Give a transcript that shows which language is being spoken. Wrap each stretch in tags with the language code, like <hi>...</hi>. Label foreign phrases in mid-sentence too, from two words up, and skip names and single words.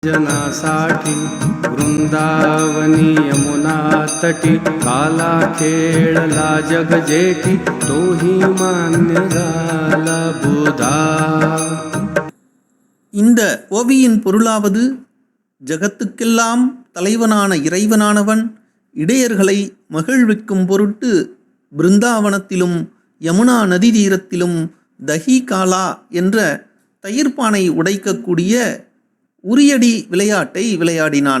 <mr>जनासाठी वृंदावनी यमुना तटी काला खेळला जग जेठी तोही मान्य झाला बुधा.</mr> <ta>இந்த ஓவியின் பொருளாவது, ஜகத்துக்கெல்லாம் தலைவனான இறைவனானவன் இடையர்களை மகிழ்விக்கும் பொருட்டு பிருந்தாவனத்திலும் யமுனா நதி தீரத்திலும்</ta> <mr>दही काला</mr> <ta>என்ற தயிர்பானை உடைக்கக்கூடிய உரியடி விளையாட்டை விளையாடினான்.</ta>